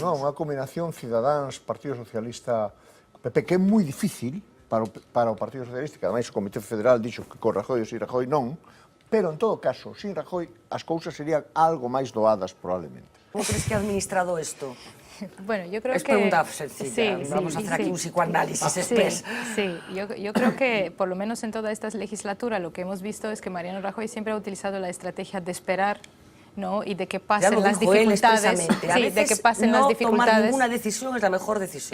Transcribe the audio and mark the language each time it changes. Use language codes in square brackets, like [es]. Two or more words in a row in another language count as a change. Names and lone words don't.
[gl] Non, unha combinación Cidadáns, Partido Socialista, PP, que é moi difícil para o Partido Socialista, que ademais o Comité Federal dixo que con Rajoy ou sin Rajoy non, pero en todo caso, sin Rajoy, as cousas serían algo máis doadas probablemente. [es] Como crees que ha administrado isto? Bueno, yo creo es que... pregunta sencilla, vamos a hacer aquí un psicoanálisis express. Sí, yo creo que por lo menos en toda esta legislatura lo que hemos visto es que Mariano Rajoy siempre ha utilizado la estrategia de esperar, ¿no? Y de que pasen las dificultades. Sí, de que pasen las dificultades. No tomar ninguna decisión es la mejor decisión.